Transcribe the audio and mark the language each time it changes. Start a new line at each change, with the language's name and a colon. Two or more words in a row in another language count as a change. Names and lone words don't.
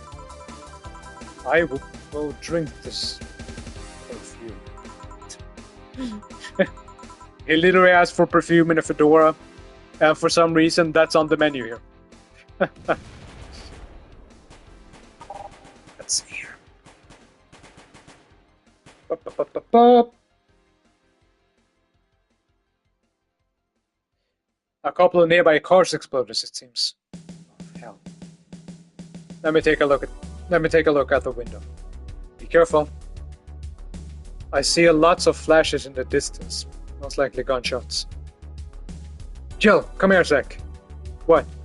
English: I will drink this perfume. He literally asked for perfume in a fedora, and for some reason that's on the menu here. Let's see here. Ba-ba-ba-ba-ba. A couple of nearby cars exploded, it seems. Oh, hell. Let me take a look out the window. Be careful. I see lots of flashes in the distance. Most likely gunshots. Jill, come here a sec. What?